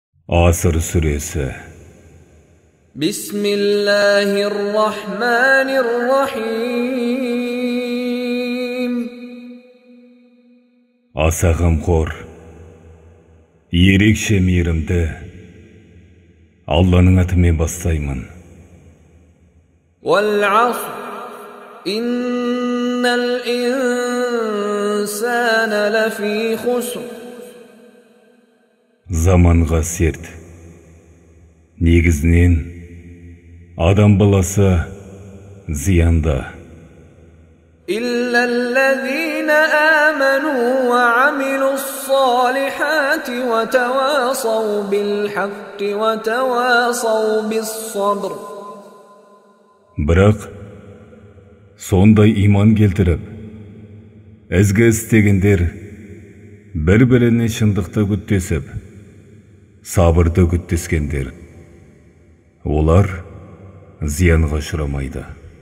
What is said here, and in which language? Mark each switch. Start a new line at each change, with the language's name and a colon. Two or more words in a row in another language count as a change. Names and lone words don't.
Turkish: Asr suresi.
Arabic: Bismillahirrahmanirrahim.
Kazakh: Аса қамқор, ерекше мейірімді Алланың атымен бастаймын.
Arabic: والعصر إن الإنسان لفي خسر.
Kazakh: Заманға серт. Негізінен адам баласы зиянда.
Arabic: إلا الذين آمنوا وعملوا الصالحات وتواصوا بالحق وتواصوا بالصبر.
Kazakh: Бірақ сондай иман келтіріп, ізгі істегендер бір-біріне шындықты күттесіп, сабырды күттескендер, олар зиянға ұшырамайды.